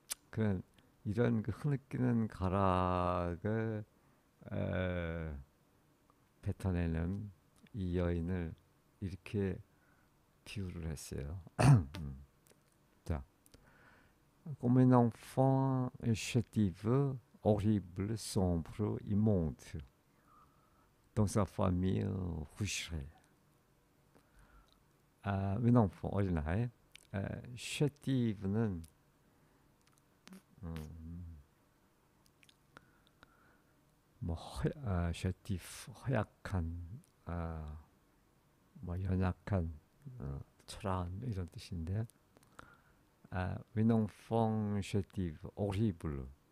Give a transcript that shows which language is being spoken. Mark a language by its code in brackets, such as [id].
[ko] 그런 이런 그 흐느끼는 가락을 에, 뱉어내는 이 여인을 이렇게 비유를 했어요. [fr] 자, comme un enfant chétif, horrible, sombre, immonde, dans sa famille coucherait. un enfant [ko] 어린아이. chétif는 뭐 chétif 허약한, 뭐 연약한, 초라한 이런 뜻인데, [fr] un enfant chétif, horrible.